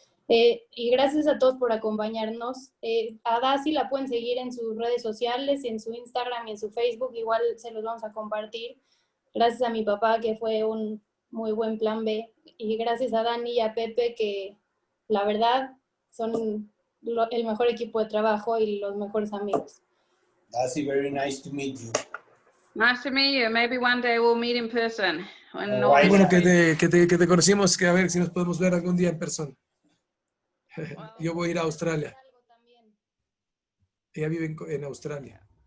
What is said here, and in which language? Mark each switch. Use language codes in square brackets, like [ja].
[es] Y gracias a todos por acompañarnos. A Dasi la pueden seguir en sus redes sociales, en su Instagram y en su Facebook. Igual se los vamos a compartir. Gracias a mi papá, que fue un muy buen plan B. Y gracias a Dani y a Pepe, que la verdad son el mejor equipo de trabajo y los mejores amigos. [en] Dasi, very nice to meet you. Nice to meet you. Maybe one day we'll meet in person. [es] Qué bueno que te conocimos, que a ver si nos podemos ver algún día en persona. Yo voy a ir a Australia. Ella vive en Australia.